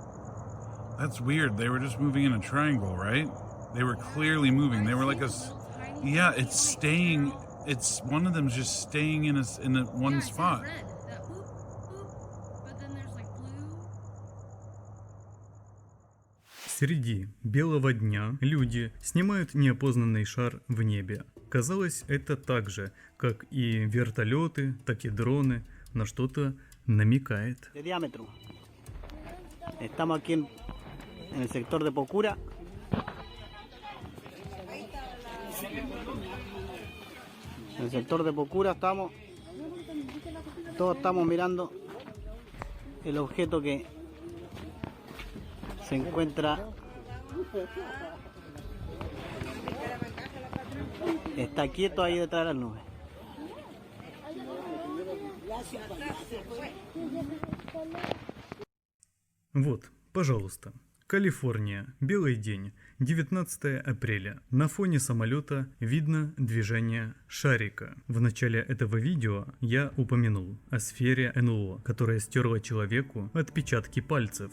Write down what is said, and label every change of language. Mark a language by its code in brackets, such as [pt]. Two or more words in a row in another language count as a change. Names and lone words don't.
[en] That's weird. They were just moving in a triangle, right? They were clearly moving. They were like a Yeah, it's staying. It's one of them's just staying in a one Yeah, it says spot. red. That whoop, whoop, but then there's like blue. [ru] Среди белого дня люди снимают неопознанный шар в небе. Казалось, это так же, как и вертолеты, так и дроны, на что-то намекает. [es] De diámetro. Estamos aquí en el sector de Pocura. En el sector de Pocura estamos. Todos estamos mirando el objeto que se encuentra. Está quieto ahí detrás de las nubes. [ru] Вот, пожалуйста. Калифорния. Белый день. 19 апреля. На фоне самолета видно движение шарика. В начале этого видео я упомянул о сфере НЛО, которая стерла человеку отпечатки пальцев.